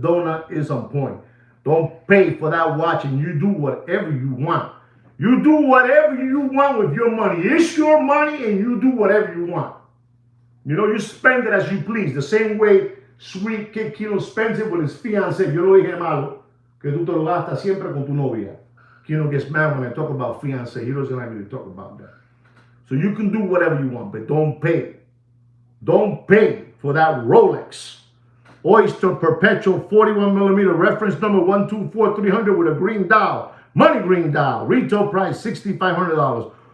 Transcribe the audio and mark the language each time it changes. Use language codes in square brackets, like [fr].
[en] Dona is on point. Don't pay for that watch and you do whatever you want. You do whatever you want with your money. It's your money and you do whatever you want. You know, you spend it as you please. The same way Sweet Kid Kino spends it with his fiancé. [es] Yo lo dije malo, que tú te lo gastas siempre con tu novia. [en] Kino gets mad when I talk about fiancé. He doesn't like me to talk about that. So you can do whatever you want, but don't pay. Don't pay for that Rolex Oyster Perpetual 41 millimeter reference number 124300 with a green dial, money green dial, retail price $6,500.